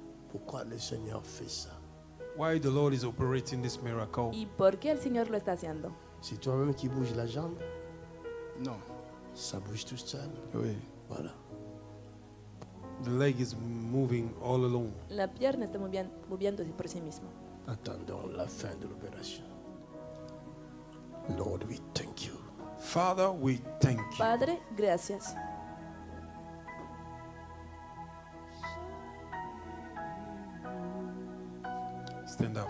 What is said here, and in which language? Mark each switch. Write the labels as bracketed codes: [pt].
[fr] Pourquoi le Seigneur fait ça? [en] Why the Lord is operating this miracle? [es] ¿Y por qué el Señor lo está haciendo? [fr] C'est toi-même qui bouge la jambe? Non. Ça bouge tout seul. Oui. Voilà. [en] The leg is moving all alone. [es] La pierna está moviéndose por sí mismo. [fr] Attendons la fin de l'opération. [en] Lord, we thank you. Father, we thank you. [es] Padre, gracias. [en] Stand up.